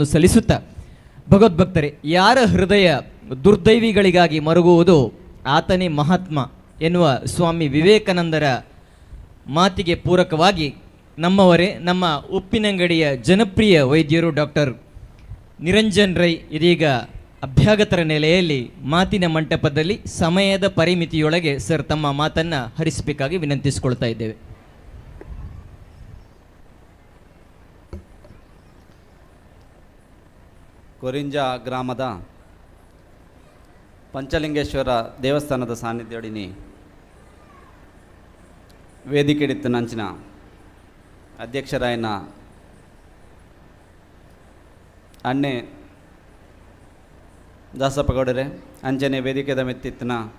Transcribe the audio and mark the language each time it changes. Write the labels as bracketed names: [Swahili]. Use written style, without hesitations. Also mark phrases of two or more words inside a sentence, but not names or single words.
[Kannada] ಸಲ್ಲಿಸುತ್ತಾ, ಭಗವದ್ಭಕ್ತರೇ, ಯಾರ ಹೃದಯ ದುರ್ದೈವಿಗಳಿಗಾಗಿ ಮರುಗುವುದು ಆತನೇ ಮಹಾತ್ಮ ಎನ್ನುವ ಸ್ವಾಮಿ ವಿವೇಕಾನಂದರ ಮಾತಿಗೆ ಪೂರಕವಾಗಿ ನಮ್ಮವರೇ ನಮ್ಮ ಉಪ್ಪಿನಂಗಡಿಯ ಜನಪ್ರಿಯ ವೈದ್ಯರು ಡಾಕ್ಟರ್ ನಿರಂಜನ್ ರೈ ಇದೀಗ ಅಭ್ಯಾಗತರ ನೆಲೆಯಲ್ಲಿ ಮಾತಿನ ಮಂಟಪದಲ್ಲಿ ಸಮಯದ ಪರಿಮಿತಿಯೊಳಗೆ ಸರ್ ತಮ್ಮ ಮಾತನ್ನು ಹರಿಸಬೇಕಾಗಿ ವಿನಂತಿಸಿಕೊಳ್ತಾ ಇದ್ದೇವೆ. [Tulu] ಕೊರಿಂಜ ಗ್ರಾಮದ ಪಂಚಲಿಂಗೇಶ್ವರ ದೇವಸ್ಥಾನದ ಸಾನ್ನಿಧ್ಯಡಿನಿ ವೇದಿಕೆಡಿತ್ತು ನಂಚಿನ ಅಧ್ಯಕ್ಷರಾಯನ ಅಣ್ಣೆ ದಾಸಪ್ಪ ಗೌಡರೇ, ಅಂಚನೆ ವೇದಿಕೆದ ಮೆತ್ತಿತ್ತಿನ